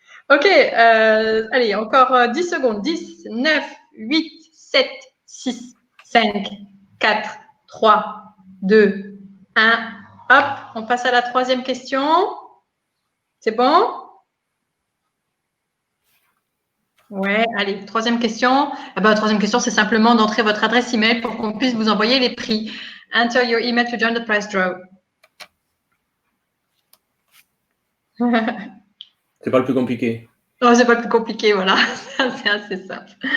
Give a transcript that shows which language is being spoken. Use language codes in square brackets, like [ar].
[fr] Ok, allez, encore 10 secondes. 10, 9, 8, 7, 6, 5, 4, 3, 2, 1. Hop, on passe à la troisième question. C'est bon? Ouais, allez, troisième question. Troisième question, c'est simplement d'entrer votre adresse email pour qu'on puisse vous envoyer les prix. [en] Enter your email to join the prize draw. [fr] C'est pas le plus compliqué. Non, c'est pas le plus compliqué, voilà. C'est assez simple.